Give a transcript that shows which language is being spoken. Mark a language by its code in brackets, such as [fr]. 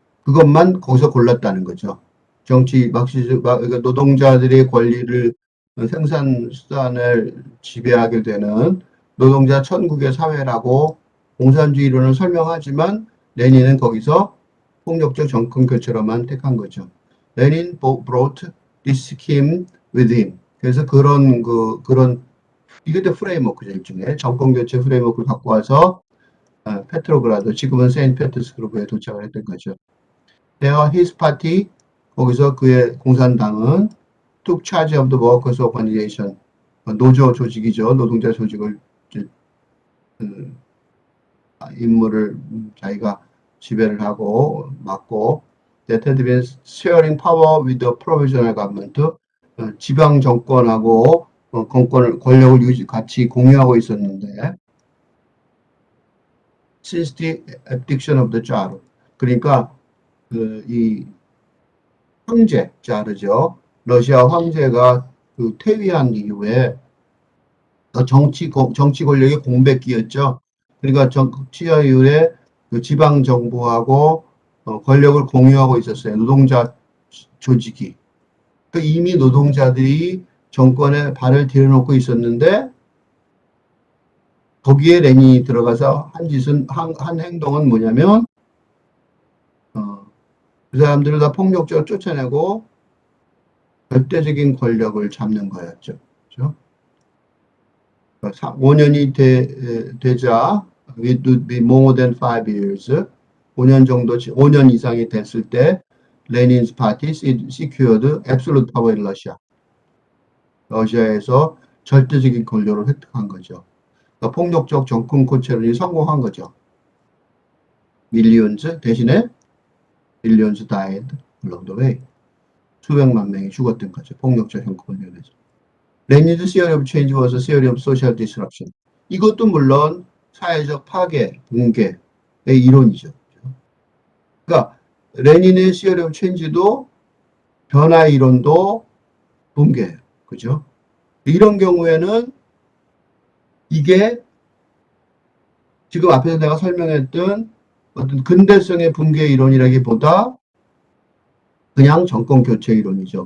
[ko] 그것만 거기서 골랐다는 거죠. 정치 막시즘 그러니까 노동자들의 권리를 생산 수단을 지배하게 되는 노동자 천국의 사회라고 공산주의 이론을 설명하지만 레닌은 거기서 폭력적 정권 교체로만 택한 거죠. [en] 레닌 brought this scheme with him. [ko] 그래서 그런 이것도 프레임워크죠. 일종의 정권 교체 프레임워크를 갖고 와서 페트로그라드, 지금은 세인트페테르스부르크에 도착을 했던 거죠. [en] There his party, [ko] 거기서 그의 공산당은 [en] took charge of the workers' organization, [ko] 노조 조직이죠. 노동자 조직을 임무를 자기가 지배를 하고 맡고 [en] that had been sharing power with the provisional government, [ko] 지방 정권하고 권력을 같이 공유하고 있었는데 [en] since the abdiction of the Tsar, [ko] 그러니까 이 황제 자르죠. 러시아 황제가 퇴위한 이후에 정치 권력의 공백기였죠. 그러니까 정치화 이후에 지방 정부하고 권력을 공유하고 있었어요. 노동자 조직이. 이미 노동자들이 정권에 발을 들여놓고 있었는데 거기에 레닌이 들어가서 한 행동은 뭐냐면 그 사람들을 다 폭력적으로 쫓아내고 절대적인 권력을 잡는 거였죠. 그렇죠? 5년이 되자 [en] it would be more than 5 years. [ko] 5년 이상이 됐을 때 [en] 레닌's party secured absolute power in Russia. [ko] 러시아에서 절대적인 권력을 획득한 거죠. 그러니까 폭력적 정권 교체론이 성공한 거죠. 대신에 [en] millions died along the way. [ko] 수백만 명이 죽었던 거죠. 폭력적 정권에 의해서. [en] 레닌's theory of change was a theory of social disruption. [ko] 이것도 물론 사회적 파괴, 붕괴의 이론이죠. 그러니까 레닌의 [en] theory of change [ko] 도 변화 이론도 붕괴예요. 그죠? 이런 경우에는 이게 지금 앞에서 내가 설명했던 어떤 근대성의 붕괴 이론이라기보다 그냥 정권 교체 이론이죠.